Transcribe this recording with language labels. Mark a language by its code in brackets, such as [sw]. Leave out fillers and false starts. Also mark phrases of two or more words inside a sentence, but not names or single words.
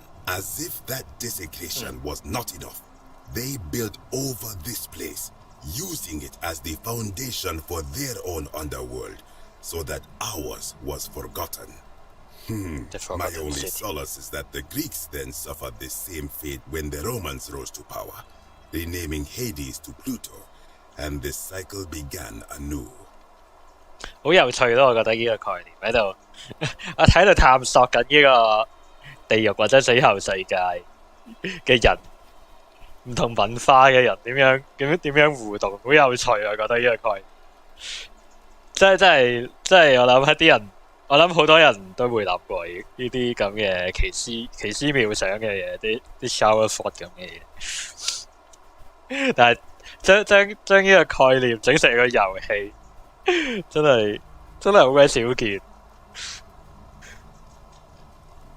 [en] As if that desecration was not enough, they built over this place, using it as the foundation for their own underworld, so that ours was forgotten. My only solace is that the Greeks then suffered the same fate when the Romans rose to power, renaming Hades to Pluto, and the cycle began anew. [yue] 好有趣咯，我覺得呢個概念喺度，我喺度探索緊呢個地獄或者死後世界嘅人，唔同文化嘅人點樣互動，好有趣啊！我覺得呢個概念，真係我諗一啲人，我諗好多人都會諗過呢啲咁嘅奇思妙想嘅嘢，啲 [en] shower thought [yue] 咁嘅嘢，但係將呢個概念整成個遊戲，真係好鬼少見。